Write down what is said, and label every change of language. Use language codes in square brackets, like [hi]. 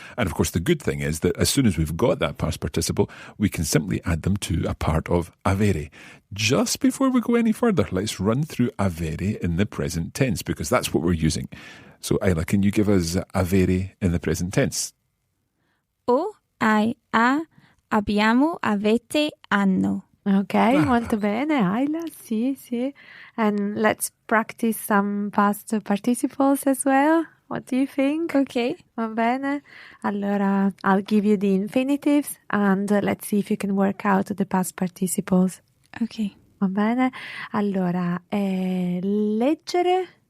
[en] And of course, the good thing is that as soon as we've got that past participle, we can simply add them to a part of avere. Just before we go any further, let's run through avere in the present tense, because that's what we're using. So, Isla, can you give us avere in the present tense? [it] Ho, hai, ha, abbiamo, avete, hanno. Ok, molto bene, Isla, sì, sì. [en] And let's practice some past participles as well. What do you think? Okay. [it] Va bene? [en] Allora, I'll give you the infinitives and let's see if you can work out the past participles. Okay. [it] Va bene? Allora, leggere.